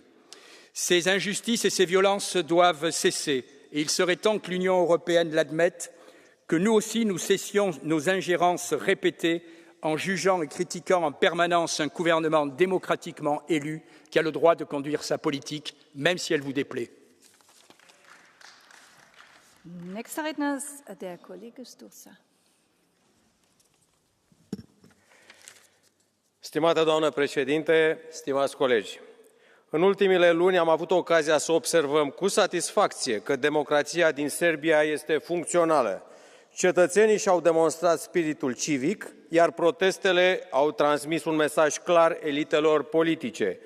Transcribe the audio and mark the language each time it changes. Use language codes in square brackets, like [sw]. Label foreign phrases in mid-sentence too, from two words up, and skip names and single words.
[fr] Ces injustices et ces violences doivent cesser et il serait temps que l'Union européenne l'admette, que nous aussi nous cessions nos ingérences répétées en jugeant et critiquant en permanence un gouvernement démocratiquement élu qui a le droit de conduire sa politique, même si elle vous déplaît. [de] Nächster Redner ist der Kollege Sturza. [ro] Stimată doamnă președinte, stimați colegi, în ultimele luni am avut ocazia să observăm cu satisfacție că democrația din Serbia este funcțională. Cetățenii și-au demonstrat spiritul civic, iar protestele au transmis un mesaj clar elitelor politice.